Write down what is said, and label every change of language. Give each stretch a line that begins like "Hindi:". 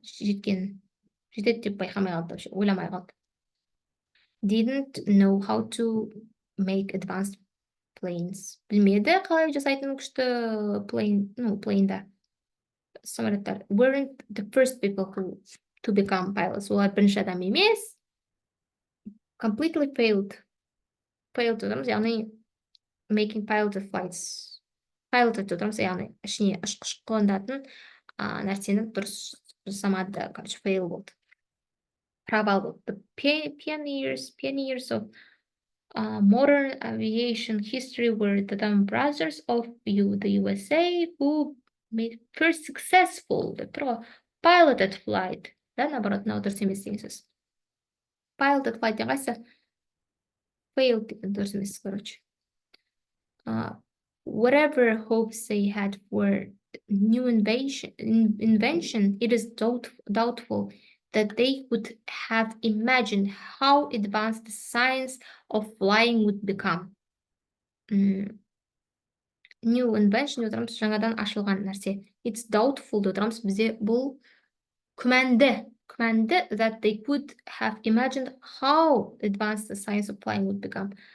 Kazakh: Жетеді деп байқамай қалды, ойламай қалды.
English: Didn't know how to make advanced planes.
Kazakh: Білмеді қалай жасайтын күшті плейнда. Самолеттар.
English: Weren't the first people to become pilots.
Kazakh: Олар бірінші адам емес.
English: Completely failed. Failed to them, яғни making piloted flights.
Kazakh: Piloted деп отырмыз, яғни ішіне ұшқыш қондыратын нәрсені дұрыс жасамады, короче, fail болды. Провал болды.
English: The pioneers of modern aviation history were the Dam brothers of the USA who made first successful piloted flight.
Russian: Да, наоборот,
Kazakh: мынау дұрыс емес деген сөз. Piloted flight деген қайсы? Failed деген дұрыс емес, короче.
English: Whatever hopes they had for new invention, it is doubtful that they would have imagined how advanced the science of flying would become.
Kazakh: New invention деп отырмыз, жаңадан ашылған нәрсе.
English: It's doubtful
Kazakh: деп отырмыз, бізде бұл күмәнді,
English: that they could have imagined how advanced the science of flying would become.